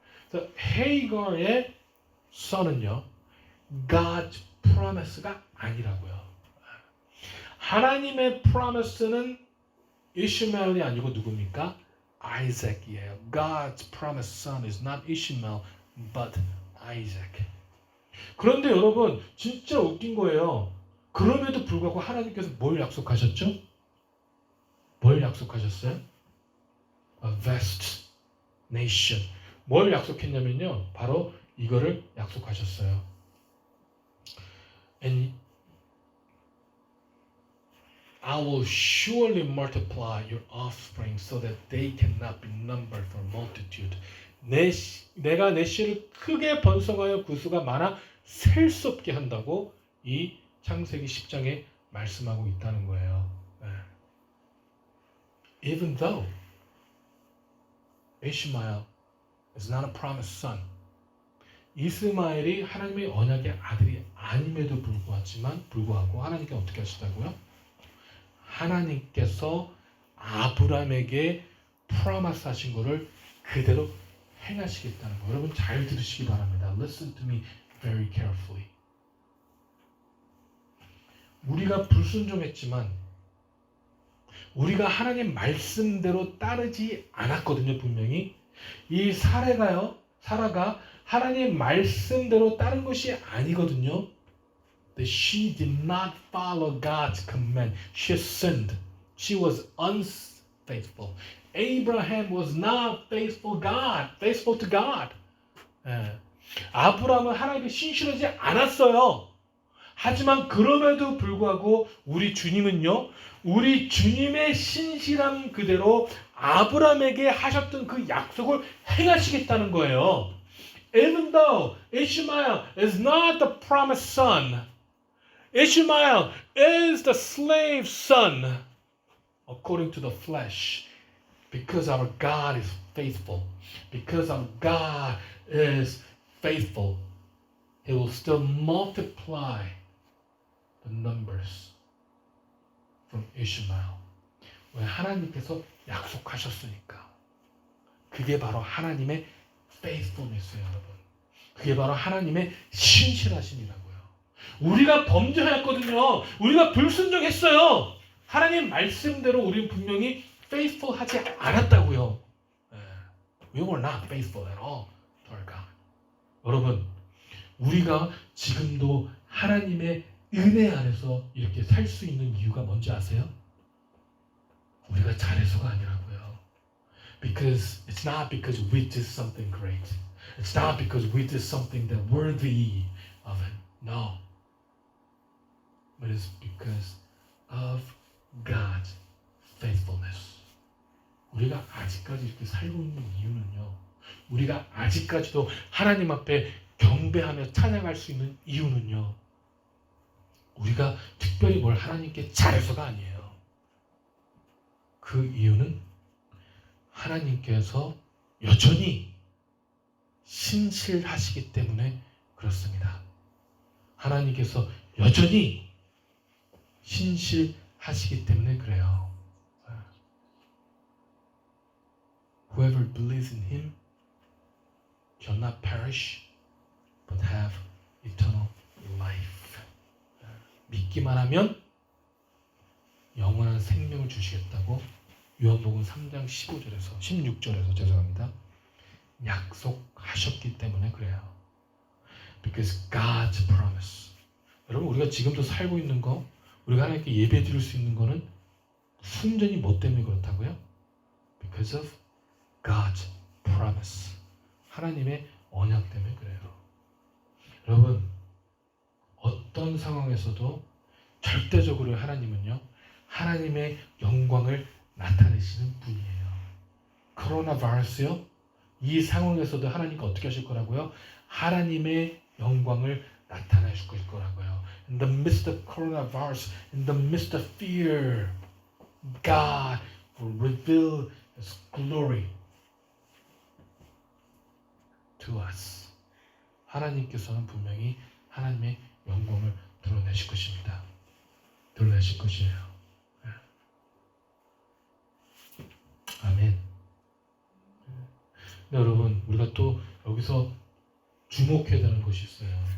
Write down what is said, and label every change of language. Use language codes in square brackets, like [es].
[ko] 그래서 헤이거의 son은요, [en] God's promise [ko] 가 아니라고요. 하나님의 promise는 이슈마엘이 아니고 누굽니까? Isaac이에요. [en] God's promised son is not Ishmael, but Isaac. [ko] 그런데 여러분, 진짜 웃긴 거예요. 그럼에도 불구하고 하나님께서 뭘 약속하셨죠? 뭘 약속하셨어요? [en] A vast nation. [ko] 뭘 약속했냐면요, 바로 이거를 약속하셨어요. [en] And I will surely multiply your offspring so that they cannot be numbered for multitude. [ko] 내가 내 씨를 크게 번성하여 그 수가 많아 셀 수 없게 한다고 이 창세기 10장에 말씀하고 있다는 거예요. [en] Even though Ishmael is not a promised son. [ko] 이스마엘이 하나님의 언약의 아들이 아님에도 불구하고 하나님께 어떻게 하시다고요? 하나님께서 아브라함에게 프로미스 하신 것을 그대로 행하시겠다는 거. 여러분 잘 들으시기 바랍니다. [en] Listen to me very carefully. [ko] 우리가 불순종했지만 우리가 하나님 말씀대로 따르지 않았거든요. 분명히 이 사라가 하나님 말씀대로 따른 것이 아니거든요. [en] That she did not follow God's command. She sinned. She was unfaithful. Abraham was not faithful to God. [ko] 아브라함은 하나님께 신실하지 않았어요. 하지만 그럼에도 불구하고 우리 주님은요, 우리 주님의 신실함 그대로 아브라함에게 하셨던 그 약속을 행하시겠다는 거예요. [en] Even though Ishmael is not the promised son, Ishmael is the slave son according to the flesh. Because our God is faithful. Because our God is faithful. He will still multiply the numbers from Ishmael. [ko] 왜? 하나님께서 약속하셨으니까. 그게 바로 하나님의 faithfulness예요, 여러분. 그게 바로 하나님의 신실하심이라고요. 우리가 범죄하였거든요. 우리가 불순종했어요. 하나님 말씀대로 우리는 분명히 faithful하지 않았다고요. [en] We were not faithful at all to our God. [ko] 여러분, 우리가 지금도 하나님의 은혜 안에서 이렇게 살 수 있는 이유가 뭔지 아세요? 우리가 잘해서가 아니라고요. [en] Because it's not because we did something great. It's not because we did something that worthy of it. No. But it's because of God's faithfulness. [ko] 우리가 아직까지 이렇게 살고 있는 이유는요. 우리가 아직까지도 하나님 앞에 경배하며 찬양할 수 있는 이유는요. 우리가 특별히 뭘 하나님께 잘해서가 아니에요. 그 이유는 하나님께서 여전히 신실하시기 때문에 그렇습니다. 하나님께서 여전히 신실하시기 때문에 그래요. [en] Whoever believes in him shall not perish but have eternal life. [ko] 믿기만 하면 영원한 생명을 주시겠다고 요한복음 3장 16절에서 죄송합니다. 약속하셨기 때문에 그래요. [en] Because God's promise. [ko] 여러분 우리가 지금도 살고 있는 거, 우리가 하나님께 예배 드릴 수 있는 거는 순전히 뭐 때문에 그렇다고요? [en] Because of God's promise. [ko] 하나님의 언약 때문에 그래요. 여러분 어떤 상황에서도 절대적으로 하나님은요, 하나님의 영광을 나타내시는 분이에요. 코로나 바이러스요, 이 상황에서도 하나님께 어떻게 하실 거라고요? 하나님의 영광을 나타내실 거라고요. [en] In the midst of coronavirus, in the midst of fear, God will reveal His glory to us. [ko] 하나님께서는 분명히 하나님의 영광을 드러내실 것입니다. 드러내실 것이에요. 아멘. 네, 여러분, 우리가 또 여기서 주목해야 되는 것이 있어요.